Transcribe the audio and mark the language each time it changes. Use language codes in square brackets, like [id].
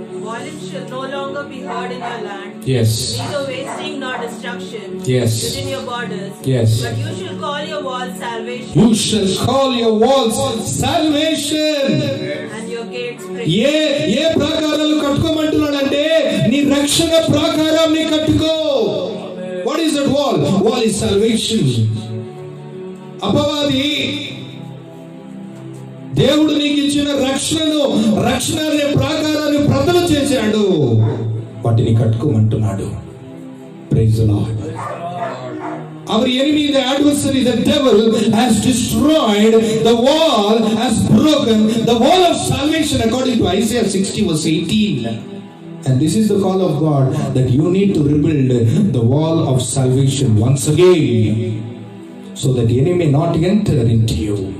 [en] Violence shall no longer be heard in your land. Yes. Neither wasting nor destruction. Yes. Within your borders. Yes. But you shall call your walls salvation. You shall call your walls salvation. And your gates praise. [te] ఏ ప్రాకారాలు కట్టుకోమంటున్నాడంటే, నీ రక్షణ ప్రాకారాన్ని కట్టుకో. [en] What is that wall? Wall is salvation. [te] అపవాది దేవుడు నీకు ఇచ్చిన రక్షణ అనే ప్రాకారాన్ని బ్రద్దలు చేశాడు. వాటిని కట్టుకోమంటున్నాడు. Praise the lord. [en] our enemy, the adversary, the devil has destroyed the wall, has broken the wall of salvation according to Isaiah 60 verse 18. And this is the call of God, that you need to rebuild the wall of salvation once again, so that the enemy may not enter into you.